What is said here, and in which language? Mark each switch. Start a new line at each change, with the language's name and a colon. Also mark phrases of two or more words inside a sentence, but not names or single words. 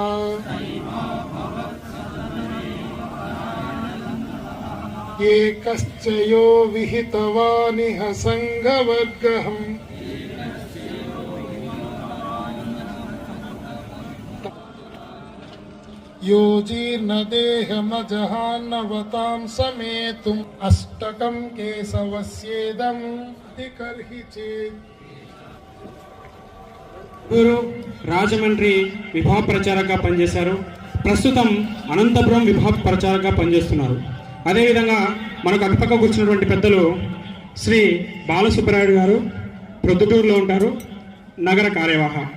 Sanskrit: एकश्च यो विहितवानिह संघवर्गहम् यो जीर्णदेहमजहान्नवतां समेतुम् अष्टकं केशवस्येदं दिकर्हि चेत्।
Telugu: గురు రాజమండ్రి విభాగ ప్రచారకగా పనిచేశారు. ప్రస్తుతం అనంతపురం విభాగ ప్రచారకగా పనిచేస్తున్నారు. అదేవిధంగా మనకు అటుపక్క కూర్చున్నటువంటి పెద్దలు శ్రీ బాలసుబ్బరాయుడు గారు ప్రొద్దుటూరులో ఉంటారు, నగర కార్యవాహ.